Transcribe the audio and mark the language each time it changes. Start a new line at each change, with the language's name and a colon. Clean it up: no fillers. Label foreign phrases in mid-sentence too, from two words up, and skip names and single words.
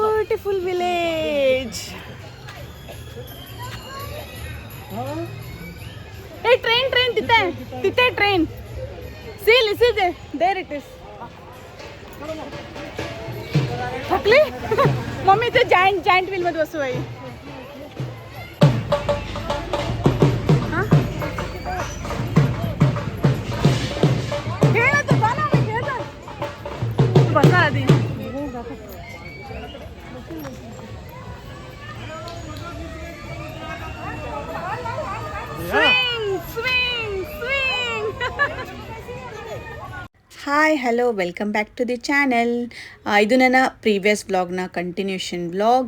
English: beautiful village. Hey, train, Tite, train. See, listen, there it is.
Marathi: थकली मम्मी ते
English: giant wheel
Marathi: मध्ये बसू आई बसा आधी
English: hi hello welcome back to the channel.
Kannada: ಇದು ನನ್ನ
English: previous vlog continuation vlog.